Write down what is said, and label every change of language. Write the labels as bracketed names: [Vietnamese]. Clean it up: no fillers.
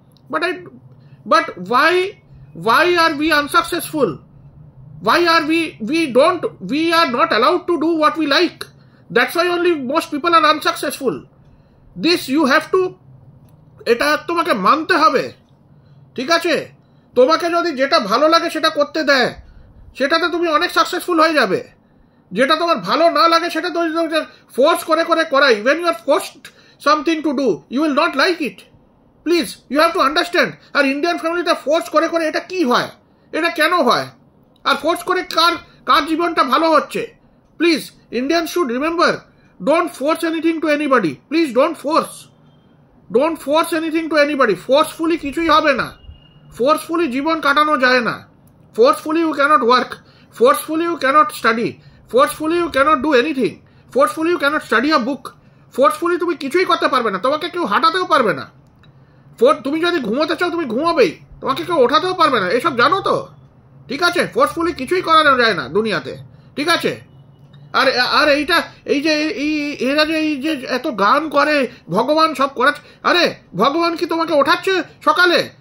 [English] But why are we unsuccessful? Why are we are not allowed to do what we like? That's why only most people are unsuccessful. This you have to, [Bangla] এটা তোমাকে মানতে হবে। ঠিক আছে, তোমাকে যদি যেটা ভালো লাগে সেটা করতে দেয়, সেটাতে তুমি অনেক সাকসেসফুল হয়ে যাবে। যেটা তোমার ভালো না লাগে সেটা তো ফোর্স করে করাই, [English] when you are forced something to do you will not like it. Please, you have to understand. [Bangla] আর Indian ফ্যামিলিতে ফোর্স করে এটা কি হয়, এটা কেন হয়, আর ফোর্স করে কার জীবনটা ভালো হচ্ছে? [English] Please, Indians should remember, don't force anything to anybody. Please don't force anything to anybody. [Bangla] Forcefully কিছুই হবে না। Forcefully জীবন কাটানো যায় না। [English] Forcefully you cannot work. Forcefully you cannot study. Forcefully you cannot do anything. Forcefully you cannot study a book. [Bangla] Forcefully তুমি কিছুই করতে পারবে না, তোমাকে কেউ হাঁটাতেও পারবে না। তুমি যদি ঘুমোতে চাও তুমি ঘুমাবেই, তোমাকে কেউ ওঠাতেও পারবে না, এসব জানো তো? ঠিক আছে, ফোর্সফুলি কিছুই করানো যায় না দুনিয়াতে। ঠিক আছে, আর আর এইটা এই যে এরা যে এই যে এত গান করে ভগবান সব করাচ্ছে, আরে ভগবান কি তোমাকে ওঠাচ্ছে সকালে?